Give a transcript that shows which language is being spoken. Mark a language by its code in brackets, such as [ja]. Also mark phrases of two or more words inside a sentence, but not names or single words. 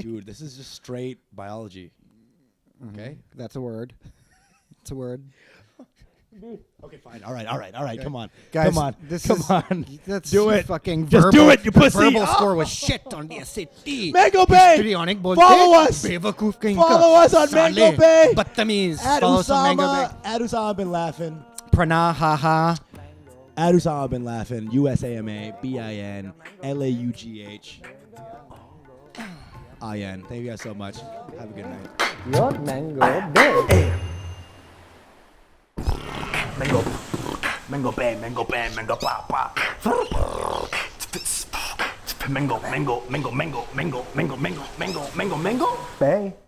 [en] Dude, this is just straight biology. Okay? That's a word. It's a word. Okay, fine. All right. Come on. Guys, come on. this Come is- on. That's Do it. Fucking Just verbal, do it, you the pussy. verbal Oh. score was shit on the SAT. Mango Bay. Histrionic bolte. Follow us. [hi] बेवकूफ़ कायो का. [en] Follow us on Sale. Mango Bay. Battamis. At Follow us on Mango Bay. Usama. At Usama bin Laughing. Prana, haha. At Usama bin Laughing. USAMA. BIN. LAUGH. IN. Thank you guys so much. Have a good night. Your mango bay. Mango bang, mango bang, mango pa pa. Mango, mango, mango, mango, mango, mango, mango, mango, mango, mango. Bay.